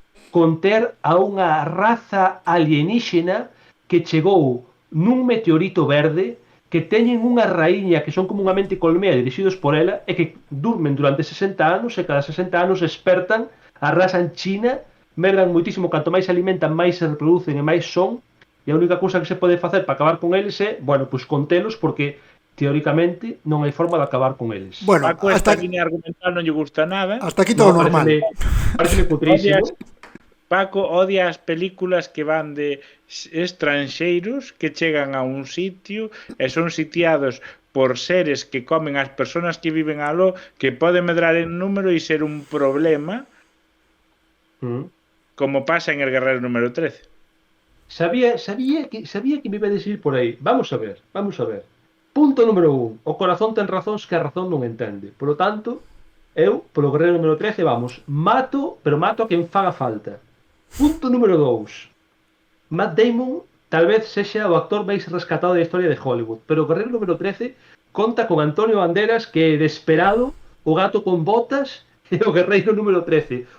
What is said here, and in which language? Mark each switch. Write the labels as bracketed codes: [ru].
[gl] conter a unha raza alienígena que chegou nun meteorito verde que teñen unha raíña que son comunamente colmea dirixidos por ela e que durmen durante 60 anos e cada 60 anos despertan, arrasan China, merdan moitísimo, canto máis se alimentan, máis se reproducen e máis son, e a única cousa que se pode facer para acabar con eles é, bueno, pois contelos porque teóricamente non hai forma de acabar con eles. Bueno, Paco, esta línea argumental non lle gusta nada. [es] Hasta aquí todo normal. Parece putrísimo. [gl] Paco odia as películas que van de estranxeiros que chegan a un sitio e son sitiados por seres que comen as persoas que viven aló, que poden medrar en número e ser un problema, como pasa en El Guerrero número 13. [es] Sabía que me iba a decir por aí. Vamos a ver. Punto número 1. [gl] O corazón ten razóns que a razón non entende. [es] Por lo tanto, [gl] eu, polo Guerrero número 13, vamos, mato a quen faga falta. Punto número 2. Matt Damon tal vez sexa o actor máis rescatado da historia de Hollywood, pero o Guerrero número 13 conta con Antonio Banderas, que é desesperado, o gato con botas e o Guerreiro número 13.